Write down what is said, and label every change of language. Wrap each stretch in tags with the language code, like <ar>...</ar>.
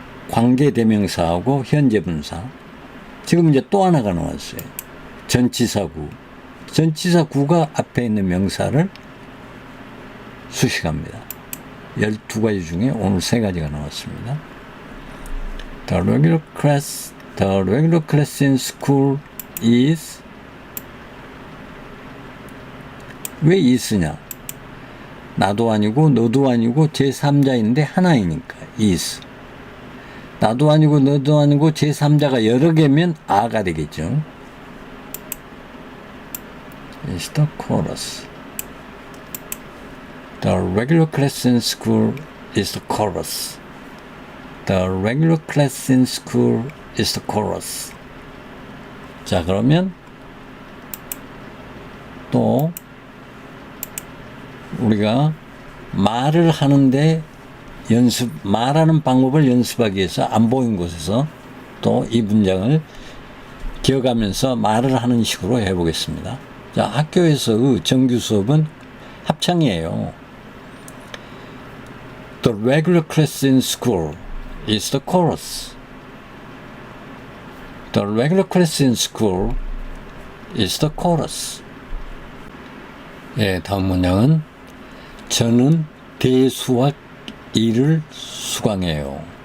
<ko>관계대명사하고 현재분사. 지금 이제 또 하나가 나왔어요. 전치사구. 전치사구가 앞에 있는 명사를 수식합니다. 12가지 중에 오늘 3가지가 나왔습니다.</ko> <en>The regular class in school is</en> <ko>왜</ko> <en>is냐?</en> <ko>나도 아니고 너도 아니고 제3자인데 하나이니까 is. 나도 아니고 너도 아니고 제3자가 여러 개면 아가 되겠죠.</ko> <en>is the chorus. The regular class in school is the chorus. The regular class in school is the chorus.</en> <ko>자, 그러면 또 우리가 말을 하는데 말하는 방법을 연습하기 위해서 안 보인 곳에서 또 이 문장을 기억하면서 말을 하는 식으로 해보겠습니다. 자, 학교에서의 정규 수업은 합창이에요.</ko> <en>The regular class in school is the chorus. The regular class in school is the chorus.</en> <ko>예, 다음 문장은 저는 대수학 1을 수강해요.</ko>